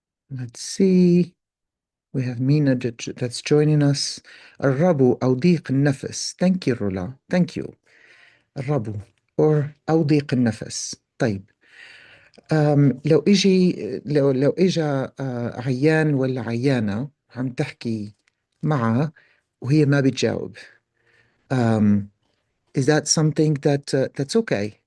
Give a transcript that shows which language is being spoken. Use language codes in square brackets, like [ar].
[en] Let's see. We have Mina that's joining us. [ar] الربو أو ضيق النفس. [en] Thank you, Rula. Thank you. [ar] الربو or أو ضيق النفس. طيب. لو إجا عيان ولا عيانة عم تحكي معها وهي ما بتجاوب. [en] Um, is that something that's okay?